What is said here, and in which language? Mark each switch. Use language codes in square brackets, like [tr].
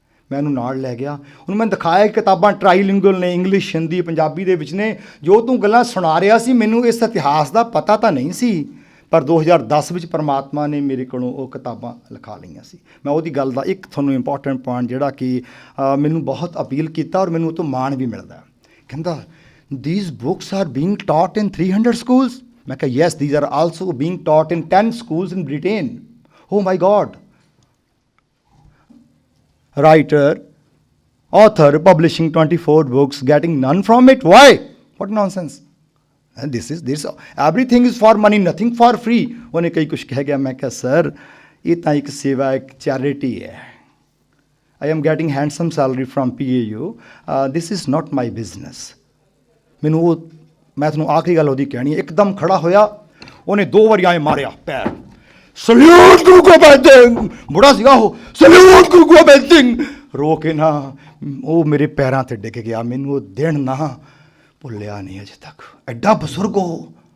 [pa] ਮੈਂ ਉਹਨੂੰ ਨਾਲ ਲੈ ਗਿਆ, ਉਹਨੂੰ ਮੈਂ ਦਿਖਾਇਆ ਕਿ ਕਿਤਾਬਾਂ ਟਰਾਈਲਿੰਗੁਅਲ ਨੇ, ਇੰਗਲਿਸ਼, ਹਿੰਦੀ, ਪੰਜਾਬੀ ਦੇ ਵਿੱਚ ਨੇ। ਜੋ ਤੂੰ ਗੱਲਾਂ ਸੁਣਾ ਰਿਹਾ ਸੀ ਮੈਨੂੰ ਇਸ ਇਤਿਹਾਸ ਦਾ ਪਤਾ ਤਾਂ ਨਹੀਂ ਸੀ, ਪਰ 2010 ਵਿੱਚ ਪਰਮਾਤਮਾ ਨੇ ਮੇਰੇ ਕੋਲੋਂ ਉਹ ਕਿਤਾਬਾਂ ਲਿਖਾ ਲਈਆਂ ਸੀ। ਮੈਂ ਉਹਦੀ ਗੱਲ ਦਾ ਇੱਕ ਤੁਹਾਨੂੰ ਇੰਪੋਰਟੈਂਟ ਪੁਆਇੰਟ ਜਿਹੜਾ ਕਿ ਮੈਨੂੰ ਬਹੁਤ ਅਪੀਲ ਕੀਤਾ ਔਰ ਮੈਨੂੰ ਉਹ ਤੋਂ ਮਾਣ ਵੀ ਮਿਲਦਾ। ਕਹਿੰਦਾ [en] these books are being taught in 300 schools? [pa] ਮੈਂ ਕਿਹਾ [en] yes, these are also being taught in 10 schools in Britain. Oh my God. Writer, author, publishing 24 books, getting none from it. Why? What nonsense. And this everything is for money, nothing for free. [pa] ਉਹਨੇ ਕਈ ਕੁਛ ਕਹਿ ਗਿਆ। ਮੈਂ ਕਿਹਾ sir ਇਹ ਤਾਂ ਇੱਕ ਸੇਵਾ, ਇੱਕ ਚੈਰਿਟੀ ਹੈ। [en] I am getting handsome salary from PAU. This is not my business. [pa] ਮੈਂ ਤੁਹਾਨੂੰ ਆਖਰੀ ਗੱਲ ਉਹਦੀ ਕਹਿਣੀ ਹੈ। ਇੱਕਦਮ ਖੜਾ ਹੋਇਆ, ਉਹਨੇ 2 ਵਾਰੀ ਆਏ ਮਾਰਿਆ ਪੈਰ, ਸਲੂਟ ਗੁਰੂ ਗੋਬਿੰਦ ਸਿੰਘ। ਬੁੜਾ ਸੀਗਾ ਉਹ, ਸਲੂਟ ਗੁਰੂ ਗੋਬਿੰਦ ਸਿੰਘ। ਰੋ ਕੇ ਨਾ ਉਹ ਮੇਰੇ ਪੈਰਾਂ 'ਤੇ ਡਿੱਗ ਗਿਆ। ਮੈਨੂੰ ਉਹ ਦਿਨ ਨਾ ਭੁੱਲਿਆ ਨਹੀਂ ਅਜੇ ਤੱਕ। ਐਡਾ ਬਜ਼ੁਰਗ ਉਹ।